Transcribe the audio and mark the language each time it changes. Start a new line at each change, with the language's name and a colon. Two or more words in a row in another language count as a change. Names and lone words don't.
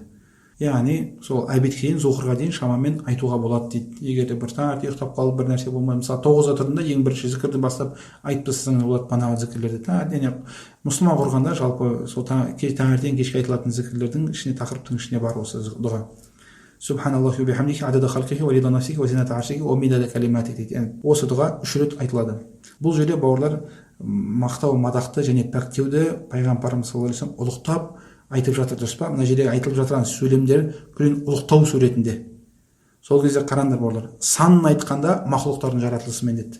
Kazakh: Яғни сол обедке дейін, зухрға дейін шамамен айтуға болады дейді. Егер де бір таңертең ұйықтап қалып бір нәрсе болмай, мысалы 9-да тұрдың да ең бірінші зікірді бастап айтып тастасаң болады, банағы зікірлерді. Яғни мұсылман құрғанда жалпы сол таңертең кешке айтылатын зікірлердің ішіне, тақырыптың ішіне бар осы дұға.
Arabic: سبحان الله وبحمده عدد خلقه ورضا نفسه وزنة عرشه ومداد كلماته дейді.
Kazakh: Осы дұға 3 рет айтылады. Бұл жерде бауырлар мақтау, мадақты және пәктеуді пайғамбарымыз
Arabic: صلى الله عليه وسلم
Kazakh: ұлықтап айтып жатыр, дұрыс па? Мына жерде айтылып жатқан сөйлемдер күлін ұлықтау суретінде. Сол кезде қараңдар бауырлар, санын айтқанда мақлұқтардың жаратылысымен деді.